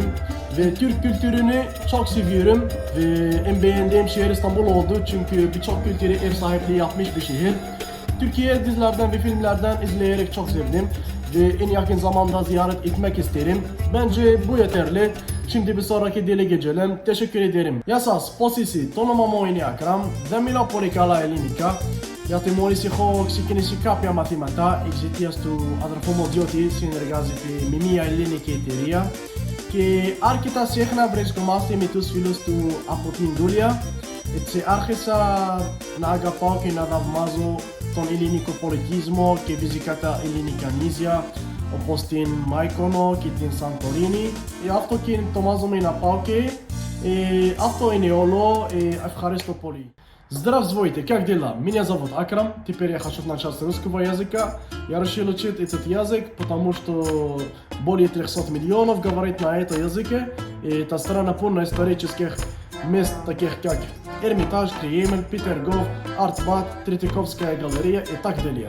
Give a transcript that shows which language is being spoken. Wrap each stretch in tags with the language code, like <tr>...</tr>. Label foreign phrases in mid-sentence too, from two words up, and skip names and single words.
<tr>Ve Türk kültürünü çok seviyorum. Ve en beğendiğim şehir İstanbul oldu. Çünkü birçok kültüre ev sahipliği yapmış bir şehir. Türkiye dizilerden ve filmlerden izleyerek çok sevdim. Ve en yakın zamanda ziyaret etmek isterim. Bence bu yeterli. Şimdi bir sonraki dile geçelim. Teşekkür ederim.</tr> <el>Γεια σας, πώς είσαι? Το όνομα μου είναι Akram. Δεν μιλάω πολύ καλά ελληνικά. Γιατί μόλις έχω ξεκινήσει κάποια μαθήματα εξαιτίας του αδερφού μου διότι συνεργάζεται με μια ελληνική εταιρεία. Και αρκετά συχνά βρισκόμαστε με τους φίλους του από την δουλειά. Έτσι άρχισα να αγαπάω και να θαυμάζω τον ελληνικό πολιτισμό και φυσικά τα ελληνικά νησιά όπως την Μάικονο και την Σαντορίνη. Αυτό και ετοιμάζομαι να πάω και αυτό είναι όλο. Ευχαριστώ πολύ.</el> <ru>Здравствуйте, как дела? Меня зовут Акрам, теперь я хочу начать с русского языка. Я решил учить этот язык, потому что более 300 миллионов говорит на этом языке. И это страна полна исторических мест, таких как Эрмитаж, Кремль, Петергоф, Артбат, Третьяковская галерея и так далее.</ru>